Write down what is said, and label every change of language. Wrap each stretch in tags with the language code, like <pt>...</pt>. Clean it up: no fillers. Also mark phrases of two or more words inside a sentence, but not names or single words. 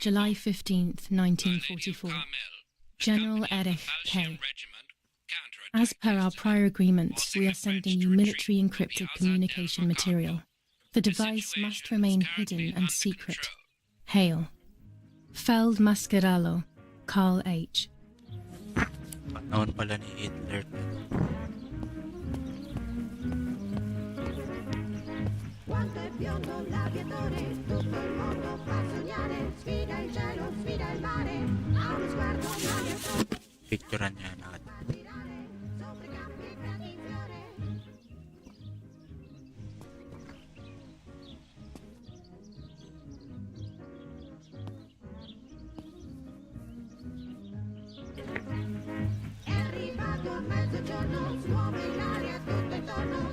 <en>July 15th, 1944. General Erich K. As per our prior agreements, we are sending you military encrypted communication material. The device must remain hidden and secret. Hail. Feld Mascherallo, Carl H.</en> <tl>Panahon pala ni Hitler.</tl> <it>Quanto è biondo l'aviatore, tutto il mondo fa sognare, sfida il cielo, sfida il mare, ha uno sguardo l'aviatore.</it> <tl>Picturean niya natin.</tl> <it>Sopra i campi grandi fiore. È arrivato a mezzogiorno, smuove l'aria tutto intorno.</it>